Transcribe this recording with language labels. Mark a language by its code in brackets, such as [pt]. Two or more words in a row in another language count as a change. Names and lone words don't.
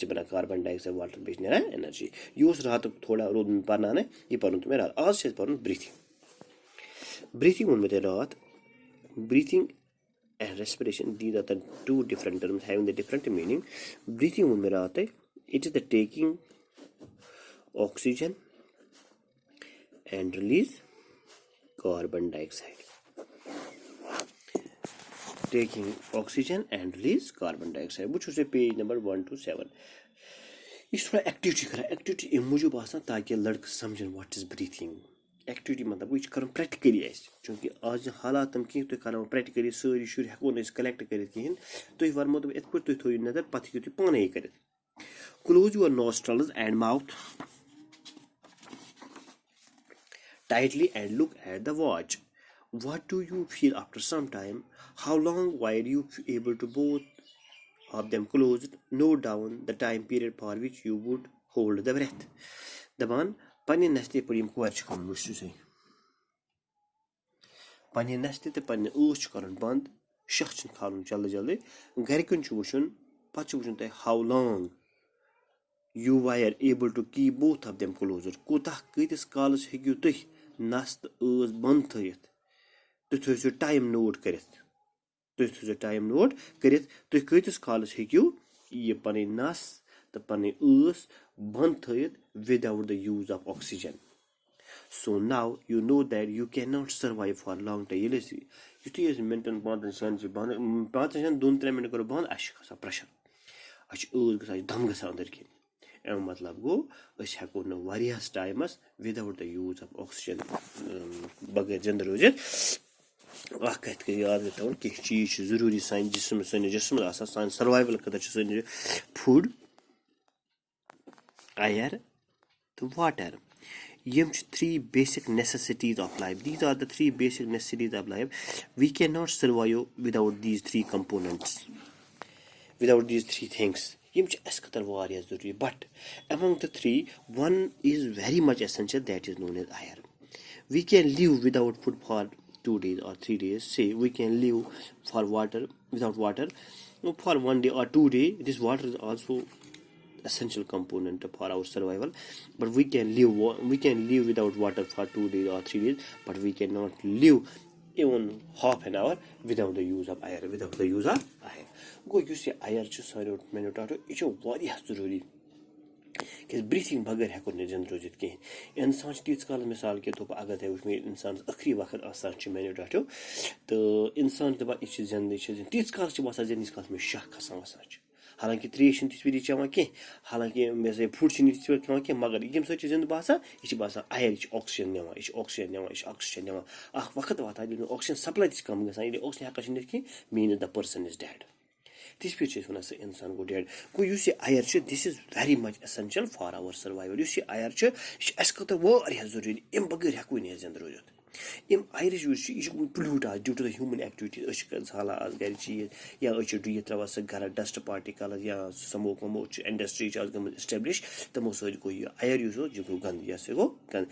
[ks] چھِ بَنان [en] carbon dioxide water [ks] بیٚیہِ چھِ نیران اٮ۪نرجی یہِ اوس راتُک تھوڑا روٗد مےٚ پَرناونہٕ یہِ پَرُن تہٕ مےٚ راتھ آز چھِ اَسہِ پَرُن [en] breathing breathing [ks] ووٚن مےٚ تۄہہِ راتھ [en] breathing and respiration these are the two different terms having the different meaning breathing [ks] ووٚن مےٚ راتھ تۄہہِ [en] it is the taking oxygen and release carbon dioxide taking oxygen and release carbon dioxide [ks] بہٕ چھُس تۄہہِ پیج نمبر 1 to 7 یہِ چھُ تھوڑا ایکٹِوِٹی کران ایکٹِوِٹی اَمہِ موٗجوٗب آسان تاکہِ لڑکہٕ سمجھن [en] what is breathing activity [ks] مطلب یہِ چھُ کرُن پریکٹِکٔلی اَسہِ چوٗنکہِ آز چھِ حالات تِم کینٛہہ تُہۍ کرو پریکٹِکٔلی سٲری شُرۍ ہٮ۪کو نہٕ أسۍ کلیکٹ کٔرِتھ کِہینۍ تُہۍ ورمو تِم یِتھ پٲٹھۍ تُہۍ تھٲیِو نظر پتہٕ ہیٚکِو تُہۍ پانے یہِ کٔرِتھ [en] close your nostrils and mouth tightly and look at the watch. What do you feel after some time? How long were you able to both of them closed? Note down the time period for which you would hold the breath. [ks] دَپان پننہِ نستہِ پٲٹھۍ یِم کورِ چھِ کھولُن وٕچھِو سا پننہِ نستہِ تہٕ پننہِ ٲس چھُ کرُن بنٛد شاہ چھُنہٕ کھالُن جلدی جلدی گرِکٮ۪ن چھُ وٕچھُن پتہٕ چھُ وٕچھُن تۄہہِ [en] how long you were able to keep both of them closed. [ks] کوٗتاہ کۭتِس کالس ہیٚکِو تُہۍ نس تہٕ ٲس بنٛد تھٲیِتھ تُہۍ تھٲیِو سُہ ٹایم نوٹ کٔرِتھ تُہۍ کۭتِس کالس ہیٚکِو یہِ پنٕنۍ نس تہٕ پنٕنۍ ٲس بنٛد تھٲیِتھ [en] without the use of oxygen. So now you know that you cannot survive for long time. [ks] ییٚلہِ أسۍ یُتھُے أسۍ مِنٹن 5-6 چھِ بنٛد 5-6 2-3 مِنٹ کرو بنٛد اَسہِ چھُ کھسان پریشر اَسہِ چھِ ٲس گژھان دم گژھان أنٛدٕرۍ کِنۍ اَمیُک مطلب گوٚو أسۍ ہٮ۪کو نہٕ واریاہس ٹایمس [en] without the use of oxygen [ks] بغٲر زنٛدٕ روٗزِتھ اکھ کَتھ کٔرِو یاد تھاوُن کینٛہہ چیٖز چھِ ضروٗری سٲنِس جسمس آسان سانہِ سروایول خٲطرٕ چھِ سٲنِس [en] food air [ks] تہٕ واٹر یِم چھِ [en] 3 basic necessities of life. These are the 3 basic necessities of life. We cannot survive without these 3 components, without these 3 things. [ks] یِم چھِ اَسہِ خٲطرٕ واریاہ ضروٗری [en] بٹ among the 3 one is very much essential, that is known as air. We can live without food for 2 days or 3 days. Say we can live for water without water for 1 day or 2 days. This water is also essential component for our survival, but we can live without water for 2 days or 3 days, but we cannot live even half an hour without the use of air. [ks] گوٚو یُس یہِ اَیر چھُ سانیو مینوٹاٹو یہِ چھُ واریاہ ضروٗری کیٛازِ برٛیٖتھِنٛگ بغٲر ہٮ۪کو نہٕ زِندٕ روٗزِتھ کِہیٖنۍ. اِنسان چھُ تیٖتِس کالَس [ur] مِثال کے طور پر [ks] اگر تۄہہِ وٕچھ مےٚ اِنسانَس ٲخری وقت آسان چھُ میٛانیو ڈاٹو تہٕ اِنسان چھُ دَپان یہِ چھِ زِندٕ یہِ چھِ زِندٕ تیٖتِس کالَس چھِ باسان زِندٕ ییٖتِس کالَس مےٚ شاہ کھسان وَسان چھُ. حالانکہِ ترٛیش چھِنہٕ تِژھ پھِرِ چٮ۪وان کینٛہہ, حالانکہِ مےٚ ہسا فُڈ چھِنہٕ تِژھ پٲٹھۍ کھٮ۪وان کینٛہہ, مگر ییٚمہِ سۭتۍ چھِ زِندٕ باسان یہِ چھِ باسان اَیر, یہِ چھِ آکسیجن نِوان, یہِ چھِ آکسیجن نِوان, یہِ چھِ آکسیجن نِوان. اکھ وقت واتان ییٚلہِ نہٕ آکسیجن سپلاے تہِ چھِ کَم گژھان, ییٚلہِ آکسیجن ہٮ۪کان چھِ نِتھ کینٛہہ میٖنٕز [en] the person is dead. [ks] تِژھ پھِرِ چھِ أسۍ وَنان سُہ اِنسان گوٚو ڈٮ۪ڈ. گوٚو یُس یہِ اَیر چھُ [en] this is very much essential for our survival. [ks] یُس یہِ اَیر چھُ یہِ چھُ اَسہِ خٲطرٕ واریاہ ضروٗری, اَمہِ بغٲر ہٮ۪کوٕے نہٕ أسۍ زِندٕ روٗزِتھ. اَمہِ اَیرٕچ یُس چھِ یہِ چھِ پُلیوٗٹ آز [en] due to the human activities. [ks] أسۍ چھِ زالان آز گَرِ چیٖز یا أسۍ چھِ ڈُیِتھ ترٛاوان سُہ گَرٕ [en] dust particles [ks] یا سموک وموک چھِ اِنڈَسٹِرٛی چھِ آز گٔمٕژ اِسٹیبلِش, تِمو سۭتۍ گوٚو یہِ اَیر یُس اوس یہِ گوٚو گنٛدٕ, یہِ ہسا گوٚو گنٛدٕ.